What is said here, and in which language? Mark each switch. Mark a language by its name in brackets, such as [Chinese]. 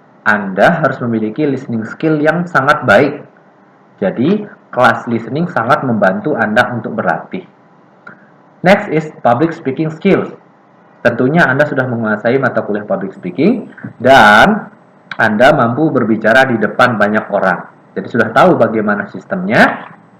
[Indonesian] Anda harus memiliki listening skill yang sangat baik. Jadi, kelas listening sangat membantu Anda untuk berlatih. [English] Next is public speaking skills. [Indonesian] Tentunya Anda sudah menguasai mata kuliah public speaking dan Anda mampu berbicara di depan banyak orang. Jadi sudah tahu bagaimana sistemnya.